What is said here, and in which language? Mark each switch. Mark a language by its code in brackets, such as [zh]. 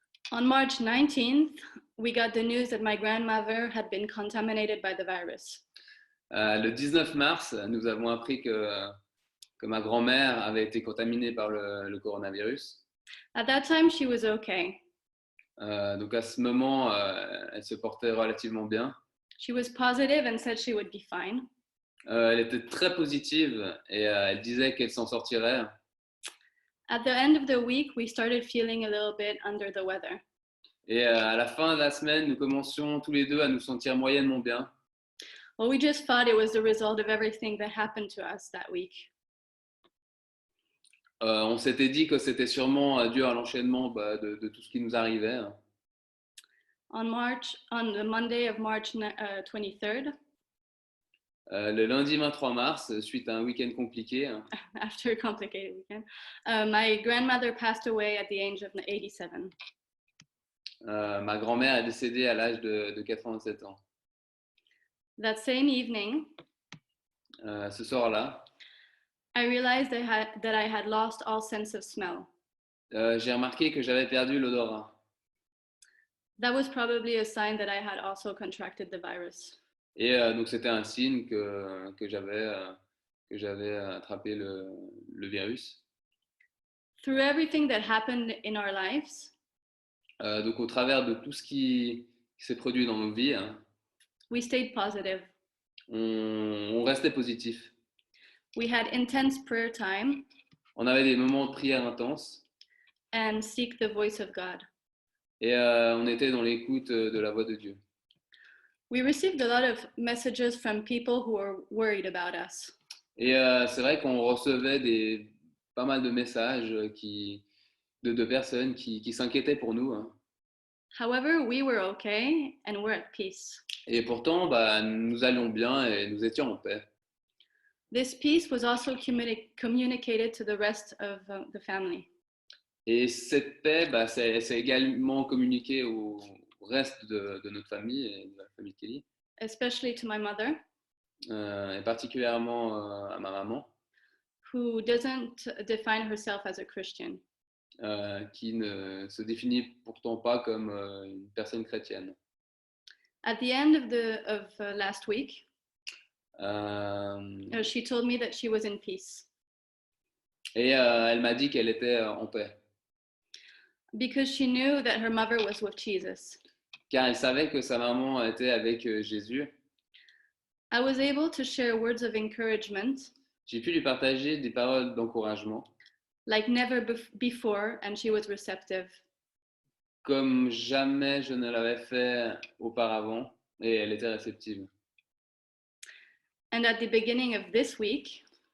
[en] On March 19th, we got the news that my grandmother had been contaminated by the virus. [fr] Le 19 mars, nous avons appris que ma grand-mère avait été contaminée par le coronavirus. [en] At that time, she was okay. [fr] Donc à ce moment, elle se portait relativement bien. [en] She was positive and said she would be fine. [fr] Elle était très positive et elle disait qu'elle s'en sortirait. [en] At the end of the week, we started feeling a little bit under the weather. [fr] Et à la fin de la semaine, nous commencions tous les deux à nous sentir moyennement bien. [en] Well, we just thought it was the result of everything that happened to us that week. [fr] On s'était dit que c'était sûrement dû à l'enchaînement de tout ce qui nous arrivait. [en] On the Monday of March 23rd, [fr] Le lundi 23 mars, suite à un week-end compliqué, [en] after a complicated weekend, my grandmother passed away at the age of 87. [fr] ma grand-mère est décédée à l'âge de 87 ans. [en] That same evening, [fr] Ce soir-là, [en] I realized that I had lost all sense of smell. [fr] j'ai remarqué que j'avais perdu l'odorat. [en] That was probably a sign that I had also contracted the virus. [fr] Et donc c'était un signe que j'avais attrapé le virus. [en] Through everything that happened in our lives, [fr] Donc au travers de tout ce qui s'est produit dans nos vies, [en] we stayed positive. [fr] on restait positif. [en] We had intense prayer time [fr] On avait des moments de prière intenses [en] and seek the voice of God. [fr] et on était dans l'écoute de la voix de Dieu. [en] We received a lot of messages from people who were worried about us. [fr] Et c'est vrai qu'on recevait pas mal de messages de personnes qui s'inquiétaient pour nous. [en] However, we were okay and we're at peace. [fr] Et pourtant, nous allions bien et nous étions en paix. [en] This peace was also communicated to the rest of the family. [fr] Et cette paix, c'est également communiqué au reste de notre famille et de la famille Kelly, [en] Especially to my mother, [fr] et particulièrement à ma maman, [en] who doesn't define herself as a Christian. [fr] qui ne se définit pourtant pas comme une personne chrétienne. [en] At the end of last week, Euh, [fr] she told me that she was in peace et elle m'a dit qu'elle était en paix, [en] because she knew that her mother was with Jesus. [fr] car elle savait que sa maman était avec Jésus. [en] I was able to share words of encouragement [fr] J'ai pu lui partager des paroles d'encouragement, [en] like never before, and she was receptive. [fr] comme jamais je ne l'avais fait auparavant, et elle était réceptive. [en] And at the beginning of this week,